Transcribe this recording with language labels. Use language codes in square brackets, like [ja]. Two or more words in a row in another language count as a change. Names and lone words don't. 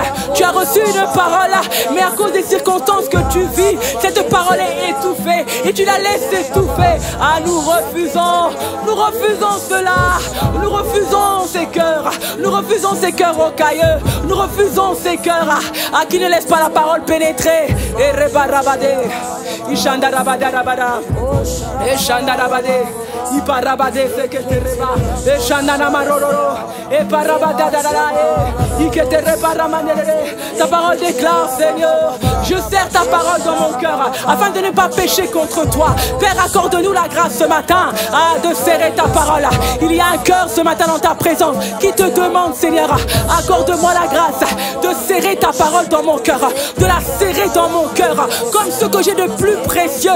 [fr] Tu as reçu une parole, mais à cause des circonstances que tu vis, cette parole est étouffée et tu la laisses étouffer. Ah, nous refusons cela. Nous refusons ces cœurs. Nous refusons ces cœurs rocailleux. Nous refusons ces cœurs qui ne laissent pas la parole pénétrer. Et rebarabade, ishandarabada, ishandarabade, iparabade, seketereba, ishandanamaroro, et parabadadada, iketerebaramanere. Ta parole déclare, Seigneur, je serre ta parole dans mon cœur afin de ne pas pécher contre toi. Père, accorde-nous la grâce ce matin de serrer ta parole. Il y a un cœur ce matin dans ta présence qui te demande, Seigneur, accorde-moi la grâce de serrer ta parole dans mon cœur, de la serrer dans mon cœur comme ce que j'ai de plus précieux.